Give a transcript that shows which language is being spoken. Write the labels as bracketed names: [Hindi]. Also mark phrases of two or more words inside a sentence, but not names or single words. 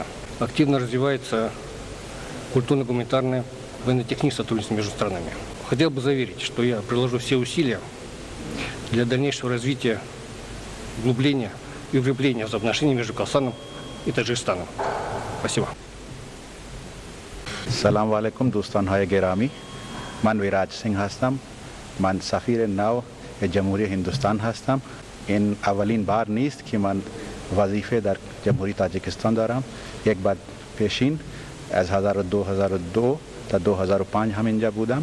[Russian] Активно развивается культурно-гуманитарное военно-техническое сотрудничество между странами. Хотел бы заверить, что я приложу все усилия для дальнейшего развития, углубления и укрепления взаимоотношений между Казахстаном и Таджикистаном. Спасибо. [Tajik] سلام علیکم دوستان های گرامی، من ویراج سینگ هستم. من سفیر نو جمهوری هندوستان هستم. این اولین بار نیست که من وظیفه در جمهوری تاجیکستان دارم. یک بار پیشین از 2002 تا 2005 همینجا بودم.